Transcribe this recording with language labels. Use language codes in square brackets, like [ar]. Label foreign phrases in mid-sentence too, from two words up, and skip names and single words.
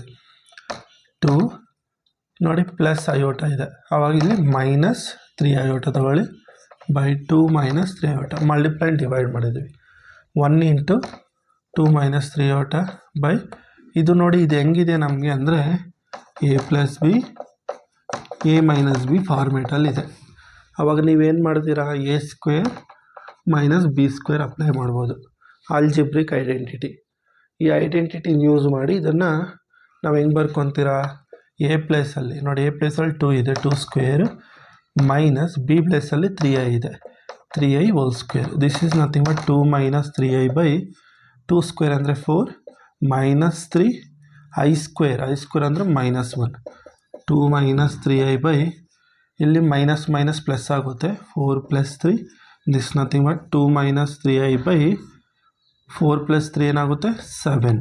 [kn] 2 ನೋಡಿ +i ಇದೆ, ಆವಾಗ ಇಲ್ಲಿ -3i ತಗೊಳ್ಳಿ. /2 - 3i [en] multiply divide [kn] ಮಾಡಿದ್ವಿ. 1 × 2 - 3i ಇದು ನೋಡಿ, ಇದು ಹೆಂಗಿದೆ ನಮಗೆ ಅಂದರೆ a + b a - b ಫಾರ್ಮೇಟಲ್ಲಿದೆ. ಆವಾಗ ನೀವೇನು ಮಾಡ್ತೀರಾ? a² - b² ಅಪ್ಲೈ ಮಾಡ್ಬೋದು. [en] algebraic identity. [kn] ಈ [en] identity use [kn] ಮಾಡಿ ಇದನ್ನು ನಾವು ಹೆಂಗೆ ಬರ್ಕೊತೀರಾ? a ಪ್ಲೇಸಲ್ಲಿ ನೋಡಿ, a ಪ್ಲೇಸಲ್ಲಿ 2 ಇದೆ, 2² - b ಪ್ಲೇಸಲ್ಲಿ 3i ಇದೆ, 3i². [en] this is nothing but 2 - 3i/2² ಅಂದರೆ 4 -3i² ಅಂದರೆ -1. [kn] 2 - 3i ಇಲ್ಲಿ [en] minus plus [kn] ಆಗುತ್ತೆ. [en] 4 + 3 this nothing but 2 - 3i/4 + 3 ಏನಾಗುತ್ತೆ? 7.